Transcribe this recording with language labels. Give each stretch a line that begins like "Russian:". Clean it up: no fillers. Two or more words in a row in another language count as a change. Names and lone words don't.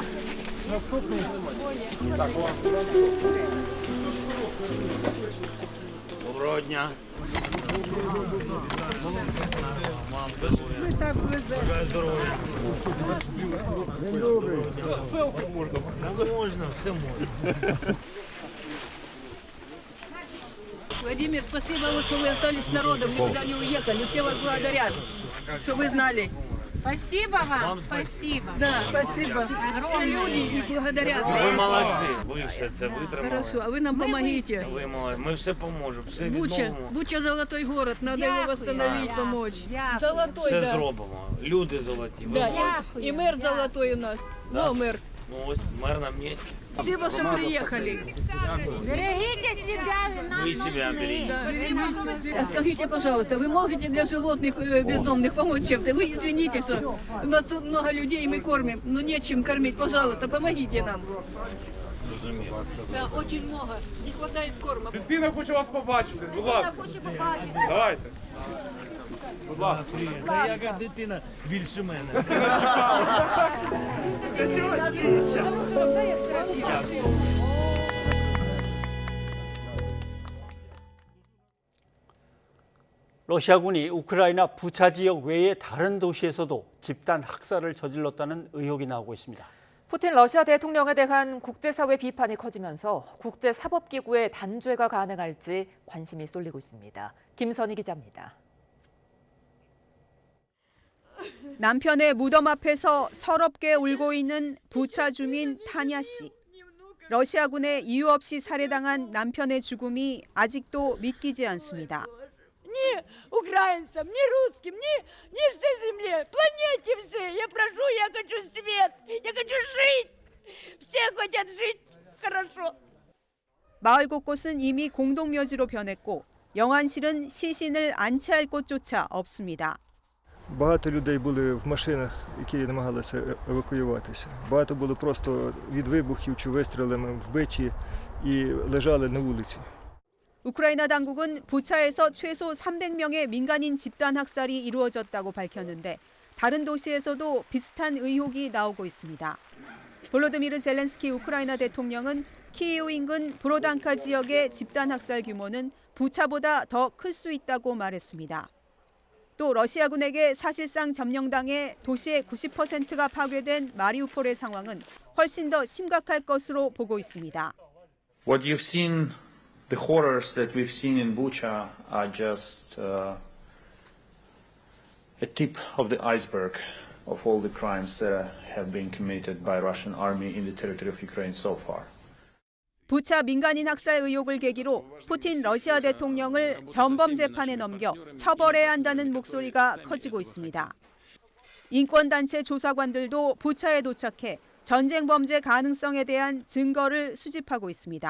Ukrainian: Наступний. Так, вон. Доброго дня. Бажаю здоров'я. Селфі можна? Можна, все можна.
Russian: Владимир, спасибо, что вы остались с народом, никуда не уехали. Все вас благодарят, что вы знали Спасибо вам. Спасибо. Да, спасибо. Все люди благодарят вас.
Ukrainian: Ви молодці, ви все це витримали.
Russian: Хорошо, а вы нам помогите.
Ukrainian: Ви молодці, ми все поможемо, все Буча, відновимо.
Russian: Буча золотой город, надо его восстановить, помочь.
Ukrainian: Дякую.
Russian: Золотой,
Ukrainian: Все
Russian: да.
Ukrainian: зробимо. Люди золоті, ви
Russian: Да,
Ukrainian: молодці.
Russian: и мэр золотой у нас. Да. О, мэр.
Ukrainian: Ну ось мер на місці.
Russian: Спасибо, что приехали. Берегите себя, вы нам
Ukrainian: Ви себе беріть.
Russian: А скажите, пожалуйста, вы можете для животных бездомных помочь чем-то? Вы извините, что у нас тут много людей, мы кормим, но нечем кормить. Пожалуйста, помогите нам.
Ukrainian: Розумію.
Russian: Да, очень много. Не хватает корма.
Ukrainian: Дитина хоче вас побачити, будь ласка. Хоче побачити. Давайте. Будь ласка. Та яка дитина більше мене.
Korean: 러시아군이 우크라이나 부차 지역 외의 다른 도시에서도 집단 학살을 저질렀다는 의혹이 나오고 있습니다. 푸틴 러시아 대통령에 대한 국제사회 비판이 커지면서 국제사법기구의 단죄가 가능할지 관심이 쏠리고 있습니다. 김선희 기자입니다. 남편의 무덤 앞에서 서럽게 울고 있는 부차 주민 타냐 씨. 러시아군에 이유 없이 살해당한 남편의 죽음이 아직도 믿기지 않습니다.
Russian: Ни украинцам, ни русским, ни всей земле, планете все. Я прошу, я хочу свет, я хочу жить. Все хотят жить хорошо.
Korean: 마을 곳곳은 이미 공동묘지로 변했고 영안실은 시신을 안치할 곳조차 없습니다.
Ukrainian: Багато людей були в машинах, які намагалися евакуюватися. Багато було просто від вибухів чи вистрілами вбиті і лежали на вулиці.
Korean: 우크라이나 당국은 부차에서 최소 300명의 민간인 집단 학살이 이루어졌다고 밝혔는데 다른 도시에서도 비슷한 의혹이 나오고 있습니다. 볼로드미르 젤렌스키 우크라이나 대통령은 키이우 인근 브로단카 지역의 집단 학살 규모는 부차보다 더 클 수 있다고 말했습니다. 또 러시아군에게 사실상 점령당해 도시의 90%가 파괴된 마리우폴의 상황은 훨씬 더 심각할 것으로 보고 있습니다.
English: What you've seen, the horrors that we've seen in Bucha are just a tip of the iceberg of all the crimes that have been committed by Russian army in the territory of Ukraine so far.
Korean: 부차 민간인 학살 의혹을 계기로 푸틴 러시아 대통령을 전범 재판에 넘겨 처벌해야 한다는 목소리가 커지고 있습니다. 인권단체 조사관들도 부차에 도착해 전쟁 범죄 가능성에 대한 증거를 수집하고 있습니다.